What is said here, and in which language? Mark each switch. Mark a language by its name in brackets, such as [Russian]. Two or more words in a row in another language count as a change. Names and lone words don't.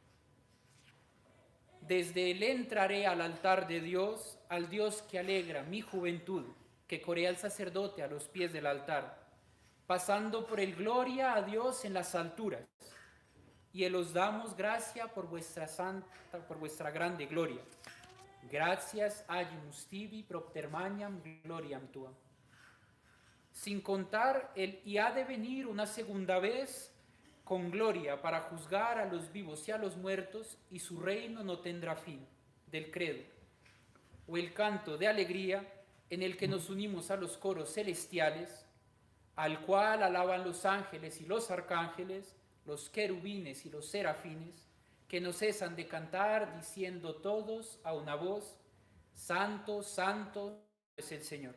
[Spanish] Desde él entraré al altar de Dios, al Dios que alegra mi juventud, que corea al sacerdote a los pies del altar, pasando por el gloria a Dios en las alturas. Y él os damos gracia por vuestra grande gloria. [Latin] Gracias agimus tibi propter magnam gloriam tuam. [Spanish] Sin contar el y ha de venir una segunda vez con gloria para juzgar a los vivos y a los muertos, y su reino no tendrá fin, del credo. O el canto de alegría en el que nos unimos a los coros celestiales, al cual alaban los ángeles y los arcángeles, los querubines y los serafines, que no cesan de cantar diciendo todos a una voz: Santo, Santo es el Señor.